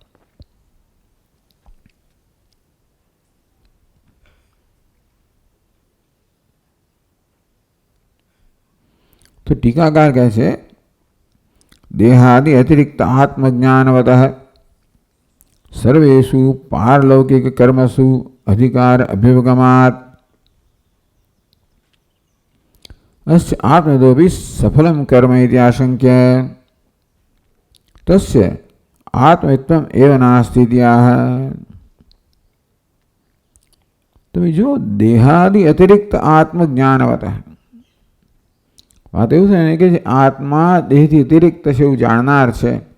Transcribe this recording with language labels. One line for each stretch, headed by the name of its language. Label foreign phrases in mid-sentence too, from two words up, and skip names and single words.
Gujarati: તો ટીકાકાર કહે છે
Sanskrit: દેહાદિ અતિરિક્ત આત્મજ્ઞાનવતઃ સર્વેષુ પારલૌકિક કર્મસુ અધિકાર અભ્યુપગમાત अस्य आत्मदोपि सफलं कर्म इति आशंक्य तस्य आत्मत्वम् एव नास्ति इति आह.
Gujarati: તો જો
Sanskrit: देहादि अतिरिक्त आत्मज्ञानवतः
Gujarati: વાત એવું છે ને કે આત્મા દેહથી અતિરિક્ત છે એવું જાણનાર છે.